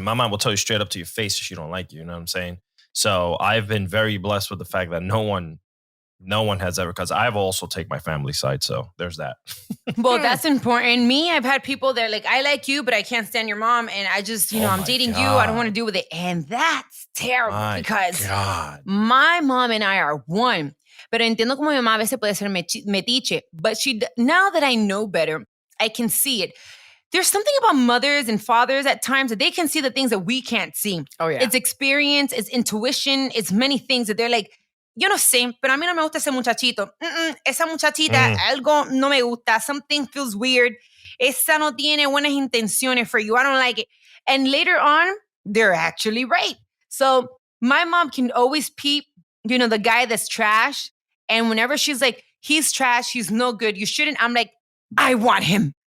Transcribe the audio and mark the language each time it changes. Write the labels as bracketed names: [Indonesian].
[English] My mom will tell you straight up to your face if she don't like you. You know what I'm saying? So I've been very blessed with the fact that no one has ever, because I've also take my family side. So there's that. Well, that's important. Me, I've had people that are like, I like you, but I can't stand your mom. And I just, I'm dating you. I don't want to deal with it. And that's terrible because my mom and I are one. [Spanish] Pero entiendo como mi mamá a veces puede ser metiche. [English] But now that I know better, I can see it. There's something about mothers and fathers at times that they can see the things that we can't see. Oh, yeah. It's experience, it's intuition, it's many things that they're like, [Spanish] yo no sé, pero a mí no me gusta ese muchachito. Esa muchachita, algo no me gusta. [English] Something feels weird. [Spanish] Esa no tiene buenas intenciones [English] for you. I don't like it. And later on, they're actually right. So my mom can always peep, the guy that's trash. And whenever she's like, he's trash, he's no good, you shouldn't, I'm like, I want him.